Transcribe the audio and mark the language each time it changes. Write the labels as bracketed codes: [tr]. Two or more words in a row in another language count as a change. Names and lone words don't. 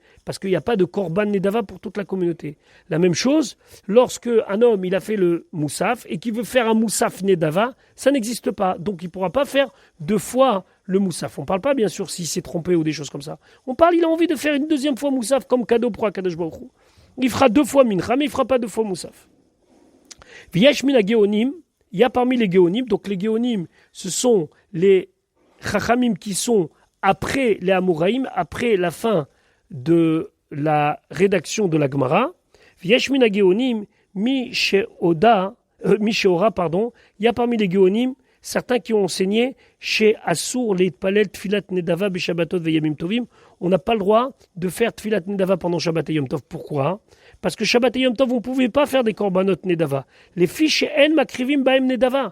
[fr] Parce qu'il n'y a pas de [he] קרבן נדבה [fr] pour toute la communauté. La même chose, lorsque un homme il a fait le moussaf et qu'il veut faire un moussaf Nedava, ça n'existe pas. Donc, il ne pourra pas faire deux fois le moussaf. On ne parle pas, bien sûr, s'il s'est trompé ou des choses comme ça. On parle, il a envie de faire une deuxième fois moussaf comme cadeau pour Akadosh Baruch Hu. Il fera deux fois mincha, mais il ne fera pas deux fois moussaf. [he] ויש מן הגאונים, [fr] il y a parmi les géonim, donc les géonim, ce sont les chachamim qui sont après les Amoraïm, après la fin de la rédaction de la Gemara. [he] ויש מן הגאונים מי שהורה, [fr] il y a parmi les géonim certains qui ont enseigné chez [he] אסור להתפלל תפלת נדבה בשבתות וימים טובים. [fr] On n'a pas le droit de faire [he] תפלת נדבה [fr] pendant Shabbat et Yom Tov. Pourquoi? Parce que Shabbat et Yom Tov, vous ne pouvez pas faire des [he] קרבנות נדבה. לפי שאין מקריבים בהם נדבה.